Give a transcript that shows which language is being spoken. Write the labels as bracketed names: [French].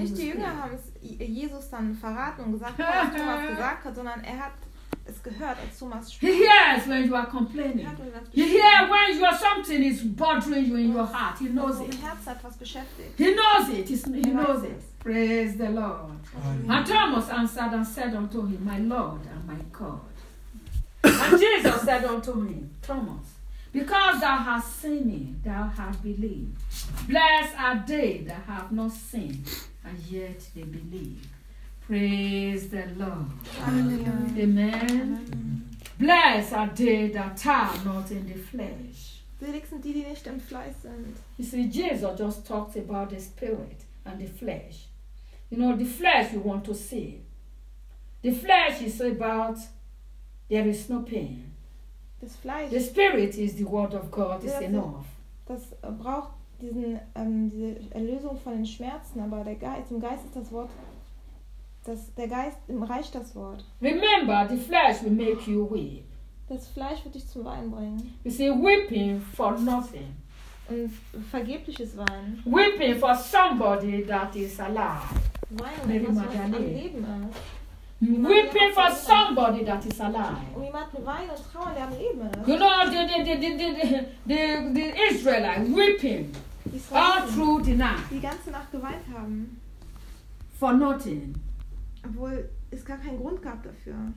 [German] nicht die Jünger haben es Jesus dann verraten und gesagt, was Thomas gesagt hat, sondern er hat es gehört, als Thomas spricht. [English] He hears when you are complaining. He hears when you are something is bothering you in your heart. He knows it. [German] Dein Herz hat was beschäftigt. [English] He knows it. He knows it. Praise the Lord. Amen. And Thomas answered and said unto him, My Lord and my God. And Jesus said unto him, Thomas, because thou hast seen me, thou hast believed. Blessed are they that have not seen, and yet they believe. Praise the Lord. Hallelujah. Amen. Amen. Blessed are they that are not in the flesh. [German] Selig sind die, die nicht im Fleisch sind. [English] You see, Jesus just talked about the spirit and the flesh. You know, the flesh we want to see. The flesh is about there is no pain. [German] Das Fleisch. [English] The spirit is the word of God, is enough. [German] Das braucht diese Erlösung von den Schmerzen, aber der Geist, im Geist ist das Wort, der Geist im Reich das Wort. [English] Remember, the flesh will make you weep. [German] Das Fleisch wird dich zum Weinen bringen. [English] You see, weeping for nothing. [German] Ein vergebliches Weinen. [English] Weeping for somebody that is alive. [German] Weinen, [English] weeping for somebody that is alive. You know, the Israelite weeping all through the night. [German] Die ganze Nacht geweint haben. [English] For nothing. [German] Obwohl es gar keinen Grund gab dafür.